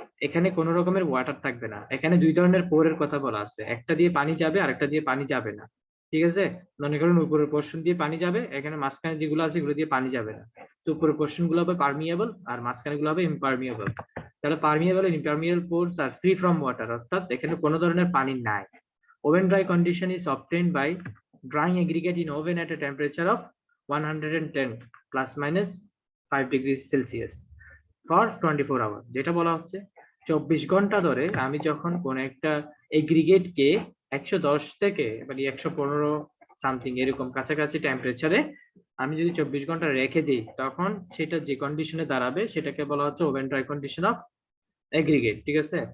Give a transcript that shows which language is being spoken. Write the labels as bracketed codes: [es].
[bn] এখানে কোন রকমের ওয়াটার থাকবে না। এখানে 2 ধরনের পোরের কথা বলা আছে, একটা দিয়ে পানি যাবে আর একটা দিয়ে পানি যাবে না, ঠিক আছে? মনে করেন উপরের পোরশন দিয়ে পানি যাবে, এখানে মাঝখানে যেগুলো আছে এগুলো দিয়ে পানি যাবে না। তো উপরের পোরশন গুলো হবে পারমিয়েবল আর মাঝখানে গুলো হবে ইমপারমিয়েবল। তাহলে permeable and ইমপারমিয়েবল পোরস আর free from water, অর্থাৎ এখানে কোনো ধরনের পানি নাই। [en] Oven dry condition is obtained by drying aggregate in oven at a temperature of 110 plus minus 5 degrees Celsius for 24 hours। [bn] যেটা বলা হচ্ছে 24 ঘন্টা ধরে আমি যখন কোন একটা এগ্রিগেট কে 110 থেকে মানে 115 সামথিং এরকম কাছাকাছি টেম্পারেচারে আমি যদি 24 ঘন্টা রেখে দিই, তখন সেটা যে কন্ডিশনে দাঁড়াবে সেটাকে বলা হচ্ছে oven dry condition of aggregate, ঠিক আছে?